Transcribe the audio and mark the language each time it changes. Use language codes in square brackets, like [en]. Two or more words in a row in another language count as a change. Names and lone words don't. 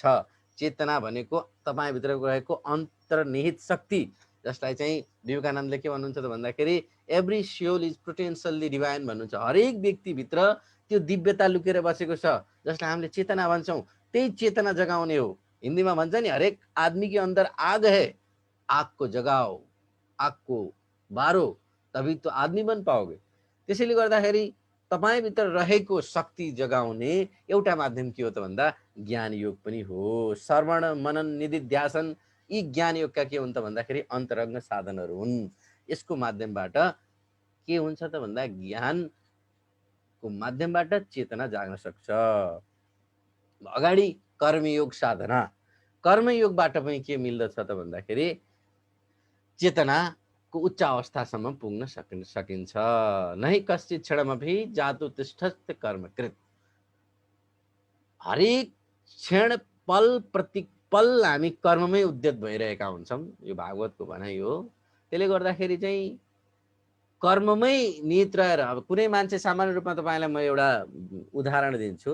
[ne] चेतना भनेको तपाईँभित्र रहेको अन्तर्निहित शक्ति, जसलाई चाहिँ विवेकानन्दले के भन्नुहुन्छ त भन्दाखेरि [en] every soul is potentially divine [ne] भन्नुहुन्छ। हरेक व्यक्तिभित्र त्यो दिव्यता लुकेर बसेको छ, जसलाई हामीले चेतना भन्छौँ। त्यही चेतना जगाउने हो। हिन्दीमा भन्छ नि, [hi] हरेक आदमी के अंदर आग है, आग को जगाओ, आग को बारो, तभी तो आदमी बन पाओगे। [ne] त्यसैले गर्दाखेरि तपाईभित्र रहेको शक्ति जगाउने एउटा माध्यम के हो त भन्दा ज्ञान योग पनि हो। श्रवण मनन निधिध्यासन यी ज्ञान योगका के हुन् त भन्दाखेरि अन्तरङ्ग साधनहरू हुन्। यसको माध्यमबाट के हुन्छ त भन्दा ज्ञानको माध्यमबाट चेतना जाग्न सक्छ। अगाडि कर्मयोग साधना। कर्मयोगबाट पनि के मिल्दछ त भन्दाखेरि चेतनाको उच्च अवस्थासम्म पुग्न सकिन्छ। [sa] नै कश्चित् क्षणमपि जातु तिष्ठत् कर्मकृत। [ne] हरेक क्षण पल प्रति पल हामी कर्ममै उद्यत भइरहेका हुन्छौँ, यो भागवतको भनाइ हो। त्यसले गर्दाखेरि चाहिँ कर्ममै निहित रहेर, अब कुनै मान्छे सामान्य रूपमा तपाईँलाई म एउटा उदाहरण दिन्छु।